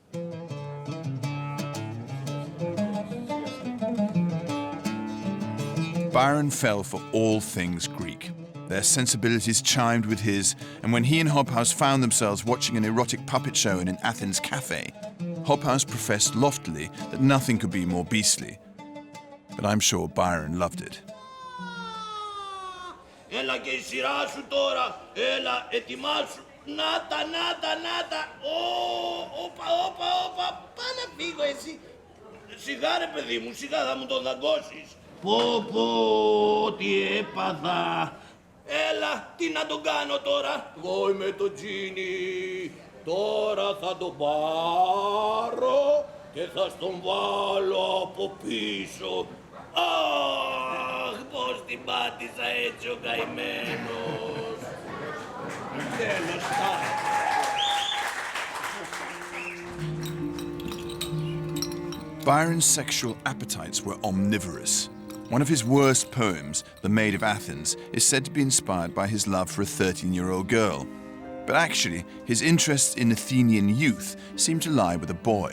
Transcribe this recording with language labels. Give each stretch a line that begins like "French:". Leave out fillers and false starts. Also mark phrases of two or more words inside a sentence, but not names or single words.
English: Byron fell for all things Greek. Their sensibilities chimed with his, and when he and Hobhouse found themselves watching an erotic puppet show in an Athens cafe, Hobhouse professed loftily that nothing could be more beastly. But I'm sure Byron loved it.
Greek: Έλα και η σειρά σου τώρα. Έλα, ετοιμάσου. Νάτα. Όπα. Πά να φύγω εσύ. Σιγά ρε παιδί μου, σιγά θα μου τον δαγκώσεις. Πω, τι έπαθα. Έλα, τι να τον κάνω τώρα. Εγώ είμαι το τζίνι. Τώρα θα τον πάρω και θα στον βάλω από πίσω. Αχ, πώς την πάτησα έτσι ο καημένος. Τέλος
English: Byron's sexual appetites were omnivorous. One of his worst poems, The Maid of Athens, is said to be inspired by his love for a 13-year-old girl. But actually, his interest in Athenian youth seemed to lie with a boy.